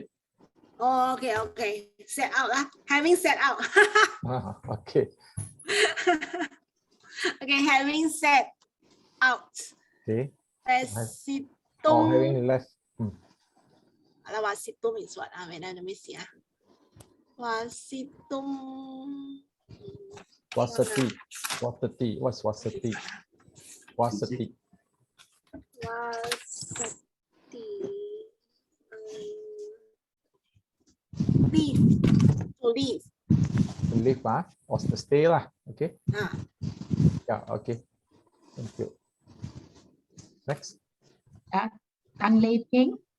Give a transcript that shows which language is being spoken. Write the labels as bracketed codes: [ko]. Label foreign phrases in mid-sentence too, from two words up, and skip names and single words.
[en] Oh, okay, okay. Set out. Having set out. Okay. Okay, having set out. Okay. Situm. Or having left. Wasitum is what? Wait, let me see. Wasitum. Wasati. Wasati. What's wasati? Wasati. Wasati. Leave. To leave. To live, or to stay lah. Okay. Ah. Yeah. Okay. Thank you. Next. Tan Lei Peng.